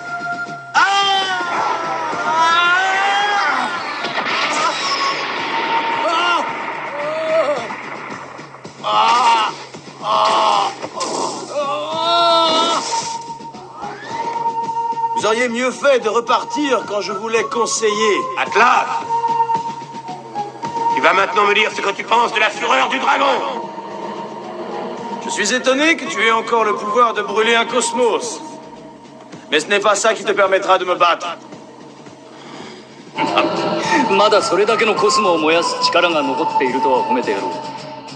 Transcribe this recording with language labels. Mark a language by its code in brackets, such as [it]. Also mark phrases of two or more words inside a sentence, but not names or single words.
[fr] Vous auriez mieux fait de repartir quand je voulais conseiller. Atlas! Tu vas maintenant me dire ce que tu penses de la fureur du dragon! Je suis étonné que tu aies encore le pouvoir de brûler un cosmos. Mais ce n'est pas ça qui te permettra de me battre. [ja] まだそれだけのコスモを燃やす力が残っているとは褒めてやろう。